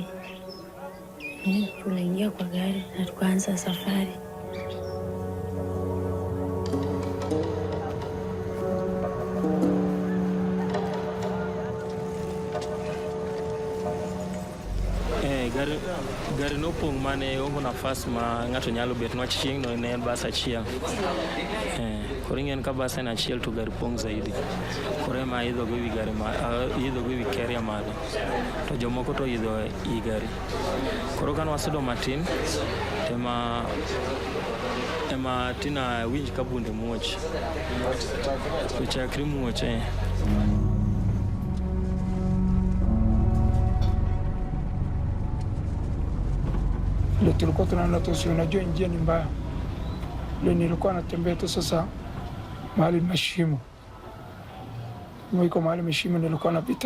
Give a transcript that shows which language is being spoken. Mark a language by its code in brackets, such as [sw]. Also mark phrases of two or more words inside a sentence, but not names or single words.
[sw] Tunaingia kwa gari na tukaanza safari. [luo] Gari no pong mane ongo nafas ma ngato nyalo bet no chieng no ne bas achiel. Koringen ka bas en achiel to gari pong zaidi. Kore ma idho go wi gari ma idho go wi carrier malo. To jomoko to idho I gari. Koro kan wasudo matin ema tina winj ka bunde muoch. Chakri muoch [sw] Ndio tulikuwa tunaenda tu, unajua njia ni mbaya. Ndio nilikuwa natembea tu sasa mahali mashimo. Mwiko mahali mashimo nilikuwa napita.